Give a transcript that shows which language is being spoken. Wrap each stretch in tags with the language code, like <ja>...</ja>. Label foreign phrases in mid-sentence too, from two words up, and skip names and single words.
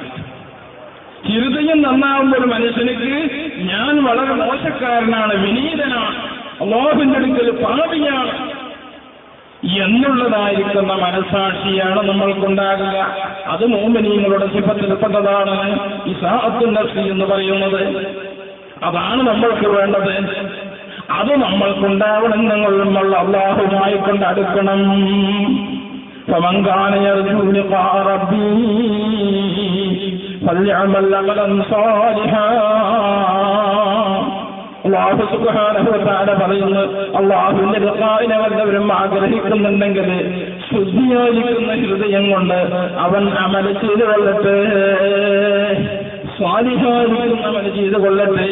<ml>ഹൃദയം നന്നാവുമ്പോൾ ഒരു മനുഷ്യനിക്ക് ഞാൻ വളരെ മോശക്കാരനാണ്, വിനീതനാണ്, അല്ലാഹുവിന്റെ അടുക്കൽ പാപിയാണ് എന്നുള്ളതായിരിക്കുന്ന മനസ്സാക്ഷിയാണ് നമ്മൾക്കുണ്ടാകുക. അത് മുഅ്മിനീങ്ങളുടെ സിഫത്തിൽപ്പെട്ടതാണ്</ml> <ar>إساءة النفس</ar> <ml>എന്ന് പറയുന്നത്. അതാണ് നമ്മൾക്ക് വേണ്ടത്. അത് നമ്മൾക്കുണ്ടാവണം. നമ്മൾ അല്ലാഹുവുമായി കൊണ്ട് അടുക്കണം.</ml> <ar>فمن كان يرجو لقاء ربه فليعمل عملا صالحا.</ar> <ml>അല്ലാഹു</ml> <ar>سبحانه وتعالى</ar> <ml>പറയുന്നു, അല്ലാഹുവിന്റെ ലിഖാഇനെ വല്ലവരും ആഗ്രഹിക്കുന്നുണ്ടെങ്കിൽ ശുദ്ധിയായിരിക്കുന്ന ഹൃദയം കൊണ്ട് അവൻ അമൽ ചെയ്തു കൊള്ളട്ടെ, സ്വാലിഹായിരിക്കുന്ന അമൽ ചെയ്തു കൊള്ളട്ടെ.</ml>